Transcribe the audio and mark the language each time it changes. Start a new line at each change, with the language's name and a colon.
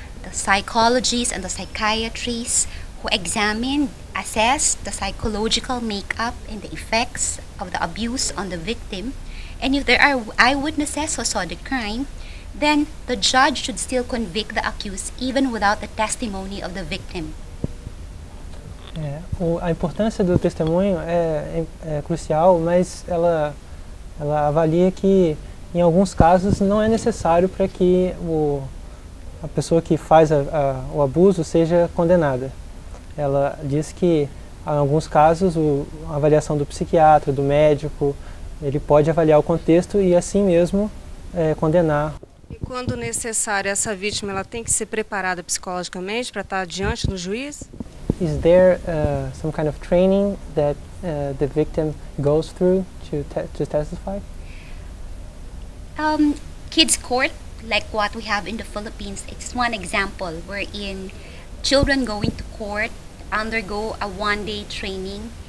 English: the psychologists and the psychiatrists who examined, assessed the psychological makeup and the effects of the abuse on the victim, and if there are eyewitnesses who saw the crime, then the judge should still convict the accused even without the testimony of the victim.
Portuguese: A importância do testemunho é crucial, mas ela avalia que em alguns casos não é necessário para que a pessoa que faz o abuso seja condenada. Ela diz que em alguns casos a avaliação do psiquiatra, do médico, ele pode avaliar o contexto e assim mesmo condenar. E quando necessário, essa vítima ela tem que ser preparada psicologicamente para estar diante do juiz?
English: Is there some kind of training that the victim goes through to testify? Kids court, like what we have in the Philippines, it's one example wherein children going to court undergo a one-day training.